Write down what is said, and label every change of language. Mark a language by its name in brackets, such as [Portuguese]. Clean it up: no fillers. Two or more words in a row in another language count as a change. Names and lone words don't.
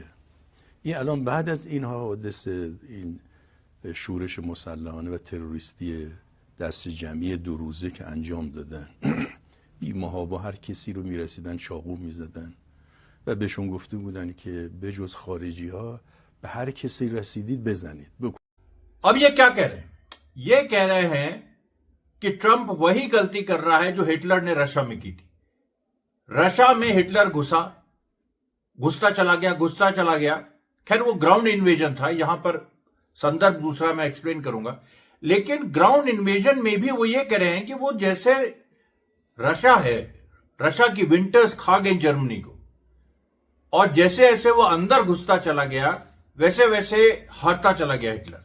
[Persian] این الان بعد از این حادثه، این شورش مسلحانه و تروریستی دست جمعی 2 روزه که انجام دادن، بی‌محابا هر کسی رو میرسیدن چاقو میزدن و بهشون گفته بودن که بجز خارجی ها به هر کسی رسیدید بزنید. [Hindi] अब ये क्या कह रहे हैं? ये कह रहे हैं कि ट्रंप वही गलती कर रहा है जो हिटलर ने रशिया में की थी। रशिया में हिटलर घुसता चला गया। खैर वो [English] ground invasion [Hindi] था, यहां पर संदर्भ दूसरा मैं एक्सप्लेन करूंगा, लेकिन [English] ground invasion [Hindi] में भी वो ये कह रहे हैं कि वो जैसे रशिया है, रशिया की विंटर्स खा गई जर्मनी को, और जैसे जैसे वो अंदर घुसता चला गया वैसे वैसे हारता चला गया हिटलर।